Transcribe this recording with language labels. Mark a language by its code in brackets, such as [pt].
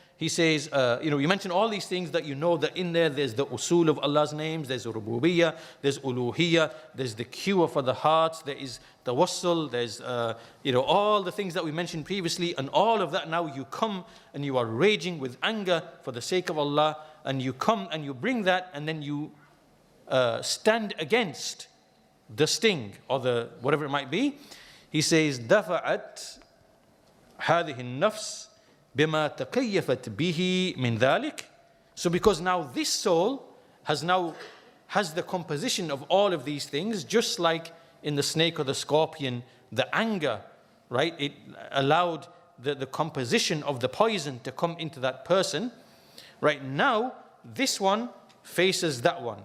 [en] he says, you mention all these things that you know that in there's the usul of Allah's names, there's rububiyyah, there's uluhiyyah, there's the cure for the heart, there is tawassul, there's, all the things that we mentioned previously, and all of that now you come and you are raging with anger for the sake of Allah, and you come and you bring that, and then you stand against the sting or the whatever it might be. He says, [ar] دفعت هذه النفس بما تكيفت به من ذلك. [en] So because now this soul has the composition of all of these things, just like in the snake or the scorpion, the anger, right? It allowed the composition of the poison to come into that person. Right now, this one faces that one.